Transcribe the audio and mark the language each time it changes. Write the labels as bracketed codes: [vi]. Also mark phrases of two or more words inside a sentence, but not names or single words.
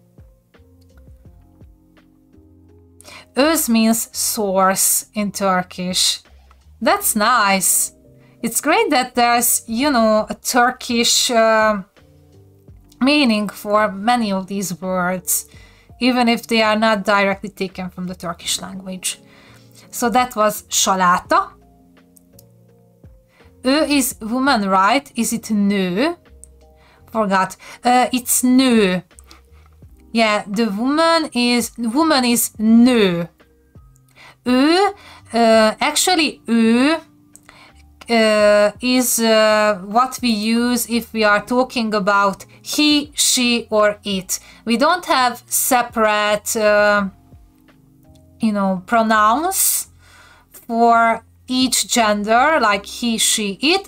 [en] Öz means source in Turkish. That's nice. It's great that there's, you know, a Turkish meaning for many of these words, even if they are not directly taken from the Turkish language. So that was saláta. Ő is woman, right? Is it nő? Forgot. It's nő. Yeah, the woman is nő. Ő, actually ő is what we use if we are talking about he, she, or it. We don't have separate, you know, pronouns for each gender, like he, she, it.